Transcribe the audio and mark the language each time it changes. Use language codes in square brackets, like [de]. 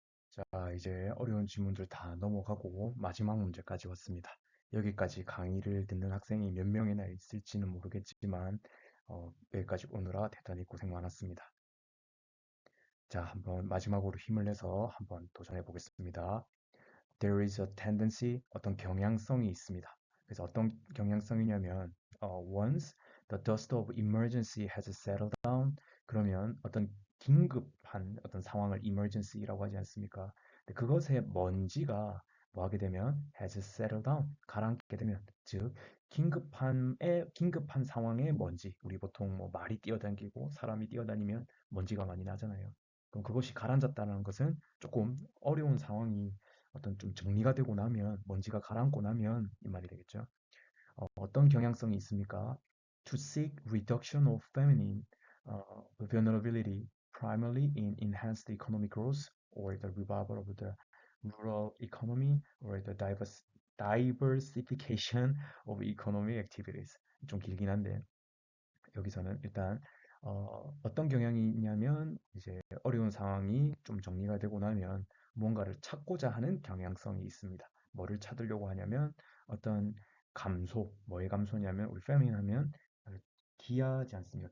[ko] 자, 이제 어려운 질문들 다 넘어가고 마지막 문제까지 왔습니다. 여기까지 강의를 듣는 학생이 몇 명이나 있을지는 모르겠지만 여기까지 오느라 대단히 고생 많았습니다. 자, 한번 마지막으로 힘을 내서 한번 도전해 보겠습니다. [en] There is a tendency, [ko] 어떤 경향성이 있습니다. 그래서 어떤 경향성이냐면 [en] once the dust of emergency has settled down, [ko] 그러면 어떤 긴급한 어떤 상황을 emergency라고 하지 않습니까? 근데 그것의 먼지가 뭐 하게 되면 [en] has settled down, [ko] 가라앉게 되면, 즉 긴급한 상황의 먼지, 우리 보통 뭐 말이 뛰어다니고 사람이 뛰어다니면 먼지가 많이 나잖아요. 그럼 그것이 가라앉았다는 것은 조금 어려운 상황이 어떤 좀 정리가 되고 나면, 먼지가 가라앉고 나면 이 말이 되겠죠. 어떤 경향성이 있습니까? [en] To seek reduction of feminine vulnerability primarily in enhanced economic growth or the revival of the rural economy or the diversification of economic activities. [ko] 좀 길긴 한데 여기서는 일단 어떤 경향이 있냐면 이제 어려운 상황이 좀 정리가 되고 나면 무언가를 찾고자 하는 경향성이 있습니다. 뭐를 찾으려고 하냐면 어떤 감소, 뭐의 감소냐면 우리 페미닌 하면 기하지 않습니까?